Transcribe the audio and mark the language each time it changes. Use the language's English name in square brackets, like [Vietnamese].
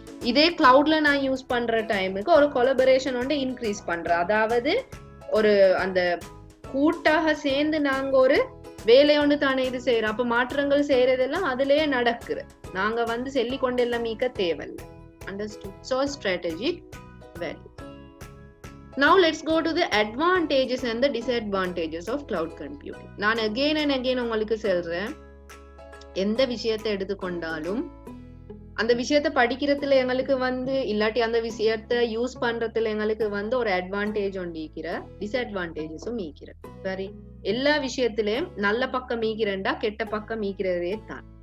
[Tamil] இதே கிளவுட்ல நான் யூஸ் பண்ற டைமுக்கு ஒரு கொலபரேஷன் வந்து இன்க்ரீஸ் பண்றேன். அதாவது ஒரு அந்த கூட்டாக சேர்ந்து நாங்க ஒரு வேலை ஒன்று தானே இது செய்யறோம். அப்ப மாற்றங்கள் செய்யறதெல்லாம் அதுலயே நடக்குது. நாங்க வந்து சொல்லி கொண்டு எல்லாம் மீக்க தேவையில்லை. [English] Understood? So strategic value. Now let's go to the advantages and the disadvantages of cloud computing. [Tamil] நான் [English] again and again [Tamil] உங்களுக்கு சொல்றேன், எந்த விஷயத்தை எடுத்துக்கொண்டாலும் அந்த விஷயத்தை படிக்கிறதுல எங்களுக்கு வந்து இல்லாட்டி அந்த விஷயத்தை யூஸ் பண்றதுல எங்களுக்கு வந்து ஒரு அட்வான்டேஜ் ஒன்று ஈக்கிற, டிஸ்அட்வான்டேஜஸும் ஈக்கிற. சரி, எல்லா விஷயத்திலயும் நல்ல பக்கம் ஈக்கிறேன்டா கெட்ட பக்கம் ஈக்கிறதே தான்.